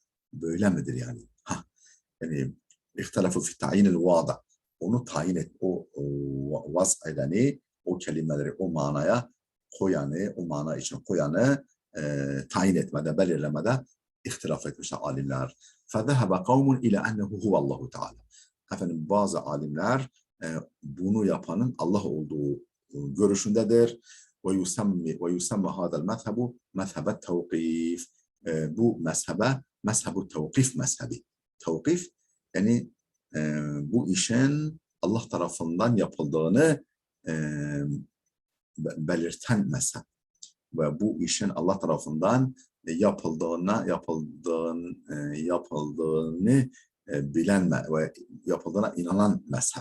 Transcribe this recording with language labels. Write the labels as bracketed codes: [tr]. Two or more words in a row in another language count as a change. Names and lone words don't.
[tr] Böyle midir yani? [ar] Yani الاختلاف في تعيين الواضع. [tr] Onu tayin et, o vaz edeni, o kelimeleri o manaya koyanı, o mana için koyanı tayin etmede, belirlemede ihtilaf etmişler alimler. [ar] فَذَهَبَ قَوْمٌ اِلَى اَنَّهُ هُوَ اللّٰهُ Teala. [tr] Bazı alimler bunu yapanın Allah olduğu görüşündedir. [ar] وَيُسَمَّ هَذَا الْمَذْهَبُ مَذْهَبَ التَّوْقِيفِ. [tr] Bu mezhebe, [ar] مذهب التوقيف [tr] mezhebi. Tevkif, yani bu işin Allah tarafından yapıldığını belirten mezhep. Ve bu işin Allah tarafından yapıldığını bilen ve yapıldığına inanan mezhep.